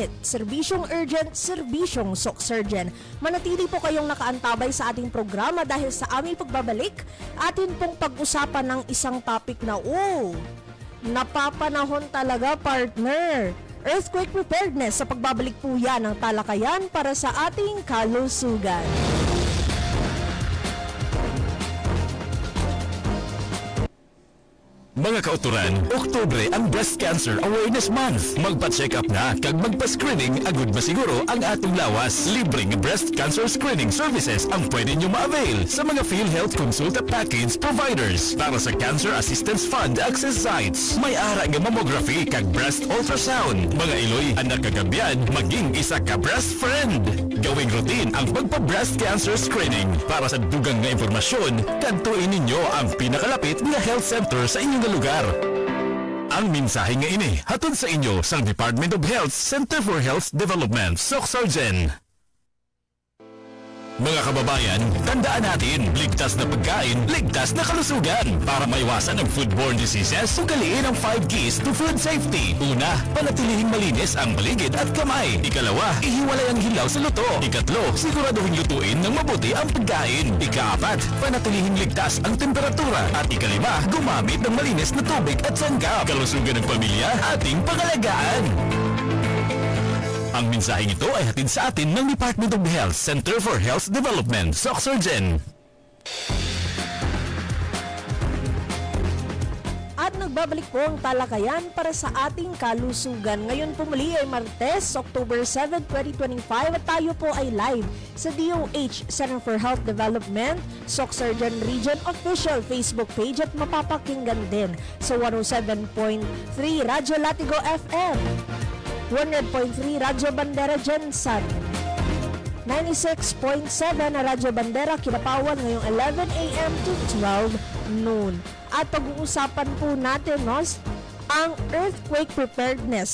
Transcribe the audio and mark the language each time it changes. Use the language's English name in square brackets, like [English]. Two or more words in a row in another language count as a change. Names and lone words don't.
[Filipino] Serbisyong urgent, serbisyong SOC Surgeon. Manatili po kayong nakaantabay sa ating programa dahil sa aming pagbabalik, atin pong pag-usapan ng isang topic na napapanahon talaga, partner. [English] Earthquake preparedness. [Filipino] Sa pagbabalik po yan ng talakayan para sa ating kalusugan. [Hiligaynon] Mga kauturan, Oktubre ang Breast Cancer Awareness Month. Magpa-check up na kag magpa-screening agud masiguro ang atong lawas. [Filipino] Libreng [English] breast cancer screening services [Filipino] ang pwede nyo ma-avail sa mga PhilHealth Consulta Package providers. [Hiligaynon] Para sa Cancer Assistance Fund [English] access sites, [Hiligaynon] may ara nga mammography kag [English] breast ultrasound. [Hiligaynon] Mga iloy, anak kagabyan, maging isa ka [English] breast friend. [Filipino] Gawing routine ang [Hiligaynon] pagpa-breast [English] cancer screening. [Hiligaynon] Para sa dugang nga impormasyon, kantuin ninyo ang pinakalapit nga health center sa inyong lugar. Ang mensahe nga ini hatod sa inyo sa Department of Health Center for Health Development, SOC Surgeon. [Filipino] Mga kababayan, tandaan natin, ligtas na pagkain, ligtas na kalusugan. Para maiwasan ang [English] foodborne diseases, [Filipino] sugaliin ang 5 [English] keys to food safety. [Filipino] Una, panatilihing malinis ang paligid at kamay. Ikalawa, ihiwalay ang hilaw sa luto. Ikatlo, siguraduhin lutuin ng mabuti ang pagkain. Ikaapat, panatilihing ligtas ang temperatura. At ikalima, gumamit ng malinis na tubig at sangkap. Kalusugan ng pamilya, ating pangalagaan. Ang mensaheng ito ay hatid sa atin ng Department of Health Center for Health Development, SOC Surgeon. At nagbabalik po ang talakayan para sa ating kalusugan. Ngayon po muli ay Martes, October 7, 2025 at tayo po ay live sa DOH Center for Health Development, SOC Surgeon Region [English] Official Facebook page [Filipino] at mapapakinggan din sa 107.3 Radyo Latigo FM, 100.3 Radyo Bandera Jensan, 96.7 na Radyo Bandera Kinapawan ngayong 11 a.m. [English] to 12 noon. [Filipino] At pag-uusapan po natin ang [English] earthquake preparedness.